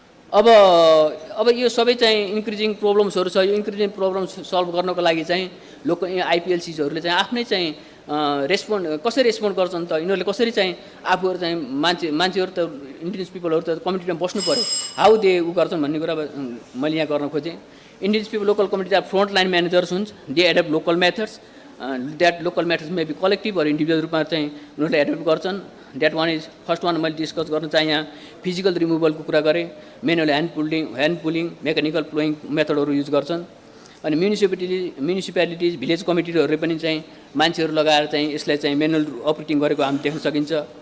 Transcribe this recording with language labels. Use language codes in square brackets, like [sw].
[ne] अब यो सबै चाहिँ इन्क्रिजिङ प्रब्लम्सहरू छ। यो इन्क्रिजिङ प्रब्लम्स सल्भ गर्नको लागि चाहिँ लोकल आइपिएलसीहरूले चाहिँ आफ्नै चाहिँ कसरी रेस्पोन्ड गर्छन् त, यिनीहरूले कसरी चाहिँ आफूहरू चाहिँ मान्छेहरू त इन्डिजिनियस पिपलहरू त कम्युनिटीमा बस्नु पऱ्यो, हाउ दे गर्छन् भन्ने कुरा मैले यहाँ गर्न खोजेँ। [en] Indigenous people, local communities are frontline managers. They adapt local methods. That local methods may be collective or individual [ne] रूपमा चाहिँ उनीहरूले एडप्ट गर्छन्। [en] That one is first one [ne] मैले डिस्कस गर्न चाहिँ यहाँ फिजिकल रिमुभलको कुरा गरेँ। Manual hand pulling, mechanical प्लोइङ मेथडहरू use गर्छन्। अनि म्युनिसिपालिटिज भिलेज कमिटीहरूले पनि चाहिँ मान्छेहरू लगाएर चाहिँ यसलाई चाहिँ मेनुअल अपरेटिङ गरेको हामी देख्न सकिन्छ।